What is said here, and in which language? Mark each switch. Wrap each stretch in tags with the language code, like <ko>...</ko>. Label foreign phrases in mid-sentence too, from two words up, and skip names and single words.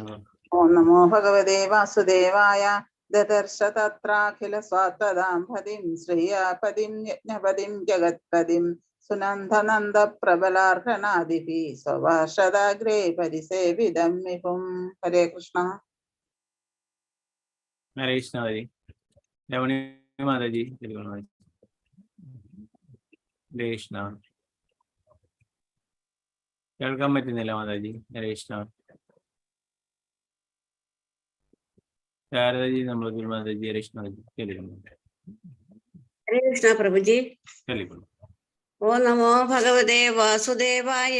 <sa>ॐ नमो भगवते वासुदेवाय। ददर्श तत्राखिल सात्वतां पतिं श्रियःपतिं यज्ञपतिं जगत्पतिं सुनन्दनन्द प्रबलार्हणादिभिः स्वपार्षदाग्रैः परिसेवितं विभुम्. हरे कृष्ण. हरे कृष्ण माताजी. Ravani Mataji, Telugu man. हरे कृष्ण.</sa> <ml>കേൾക്കാൻ പറ്റുന്നില്ല മാതാജി.</ml> <sa>ഹരേ കൃഷ്ണ.</sa> <ml>ശാരദജി നമ്മൾ മാതാജി.</ml> <sa>ഹരേ കൃഷ്ണ. ഹരേ കൃഷ്ണ പ്രഭുജി.</sa> <ml>കേൾക്കുന്നു.</ml> <sa>ഓ നമോ ഭഗവതേ വാസുദേവായ.</sa>